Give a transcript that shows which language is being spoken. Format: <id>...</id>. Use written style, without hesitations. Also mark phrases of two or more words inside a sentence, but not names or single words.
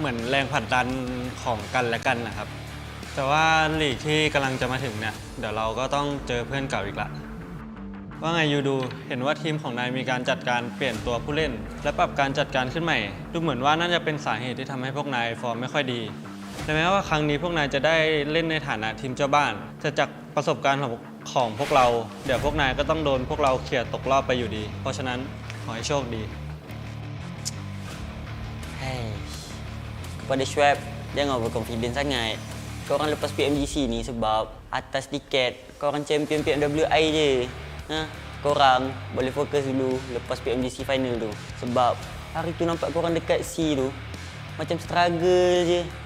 <th>มือนแรงผลักดันของกันและกันนะครับแต่ว่าลีกที่กำลังจะมาถึงเนี่ยเดี๋ยวเราก็ต้องเจอเพื่อนเก่าอีกละว่าไงยูดูเห็นว่าทีมของนายมีการจัดการเปลี่ยนตัวผู้เล่นและปรับการจัดการขึ้นใหม่ดูเหมือนว่าน่าจะเป็นสาเหตุที่ทำให้พวกนายฟอร์มไม่ค่อยดีแต่แม้ว่าครั้งนี้พวกนายจะได้เล่นในฐานะทีมเจ้าบ้านแต่จากประสบการณ์ของพวกเราเดี๋ยวพวกนายก็ต้องโดนพวกเราเขี่ยตกรอบไปอยู่ดีเพราะฉะนั้นขอให้โชคดี</th> <ms>Kepada Schwab, jangan overconfident sangat. Korang lepas PMGC ni sebab atas tiket korang champion PMWI je. Korang boleh fokus dulu lepas PMGC Final tu. Sebab hari tu nampak korang dekat C tu macam struggle je.</ms>